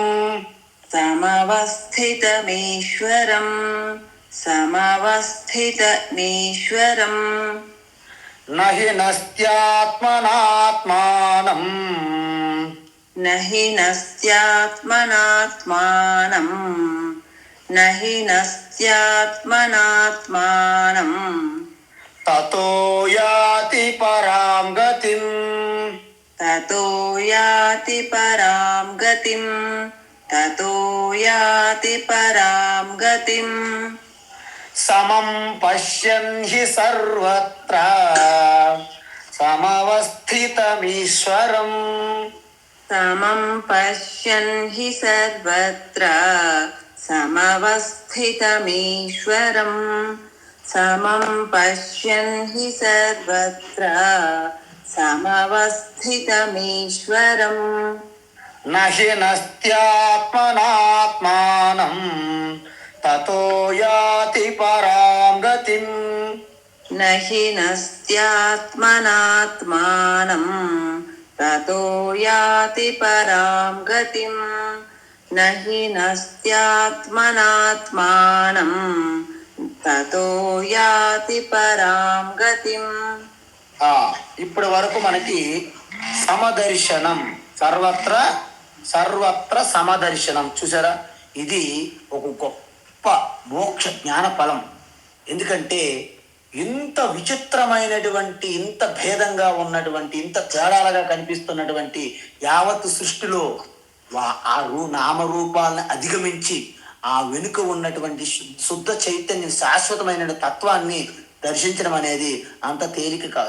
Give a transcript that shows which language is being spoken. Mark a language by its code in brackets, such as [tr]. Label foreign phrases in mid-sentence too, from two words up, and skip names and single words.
[sa] సమవస్థితమీశ్వరం సమవస్థితమీశ్వరం నహి నస్త్యాత్మనాత్మానం నహి నస్త్యాత్మనాత్మానం నహి నస్త్యాత్మనాత్మానం తతో యాతి పరాం గతిం తతో యాతి పరాం గతిం తతో యాతి పరాం గతిం సమం పశ్యన్ హి సర్వత్ర సమవస్థితమీశ్వరం సమం పశ్యన్ హి సర్వత్ర సమవస్థితమీశ్వరం సమం పశ్యన్ హి సర్వత్ర సమవస్థితమీశ్వరం నహి నస్త్యాత్మనాత్మానం తతో యాతి పరాం గతిం నహి నస్త్యాత్మనాత్మానం తతో యాతి పరాం గతిం నహి నస్త్యాత్మనాత్మానం తతో యాతి పరాం గతిం. [te] ఇప్పటి వరకు మనకి సమదర్శనం, సర్వత్ర సర్వత్ర సమదర్శనం చూసారా. ఇది ఒక గొప్ప మోక్ష జ్ఞాన ఫలం. ఎందుకంటే ఇంత విచిత్రమైనటువంటి, ఇంత భేదంగా ఉన్నటువంటి, ఇంత తేడాలుగా కనిపిస్తున్నటువంటి యావత్ సృష్టిలో ఆ నామరూపాలను అధిగమించి ఆ వెనుక ఉన్నటువంటి శుద్ధ చైతన్య శాశ్వతమైన తత్వాన్ని దర్శించడం అనేది అంత తేలిక కాదు.